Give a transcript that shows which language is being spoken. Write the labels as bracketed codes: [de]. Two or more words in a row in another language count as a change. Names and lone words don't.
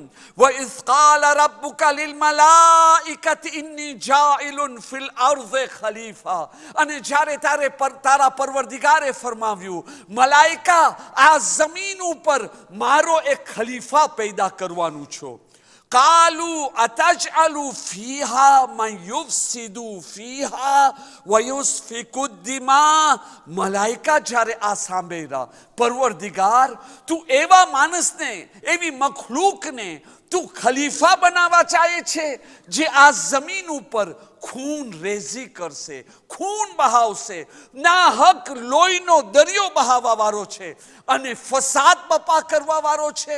[ar] وإذ قال ربك للملائكة إني جاعل في الأرض خليفة. [gu] અને જ્યારે તારા પરવરદિગારે ફરમાવ્યું, મલાઈકા આ જમીન ઉપર મારો એક ખલીફા પેદા કરવાનું છો. [ar] قالوا أتجعل فيها من يفسد فيها ويسفك الدماء. [gu] મલાઈકા જ્યારે આ સાંભળ્યા, પરવરદિગાર તું એવા માણસને, એવી મખલૂકને તું ખલીફા બનાવવા ચાહે છે જે આ જમીન ઉપર ખૂન રેઝી કરશે, ખૂન બહાવશે, ના હક લોહીનો દરિયો બહાવવા વાળો છે અને ફસાદ બપા કરવા વાળો છે.